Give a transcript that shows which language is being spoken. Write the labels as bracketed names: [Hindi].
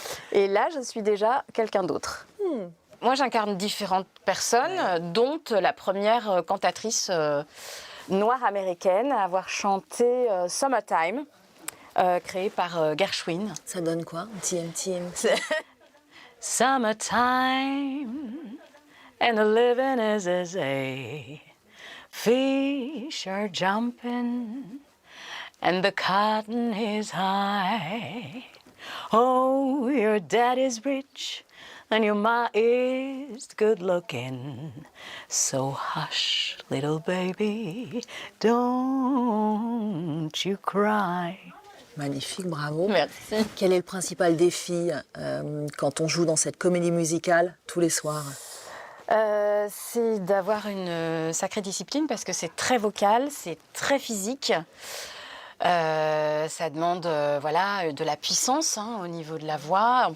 [French] Et là, je suis déjà quelqu'un d'autre. Moi, j'incarne différentes personnes, dont la première cantatrice noire américaine à avoir chanté Summertime, créée par Gershwin. Ça donne quoi? TM. [English] Summertime and the living is easy. Fish are jumping and the cotton is high. Oh, your dad is rich and your ma is good looking. So hush, little baby, don't you cry. [French] Magnifique, bravo. Merci. Quel est le principal défi quand on joue dans cette comédie musicale tous les soirs? C'est d'avoir une sacrée discipline parce que c'est très vocal, c'est très physique. Ça demande de la puissance au niveau de la voix.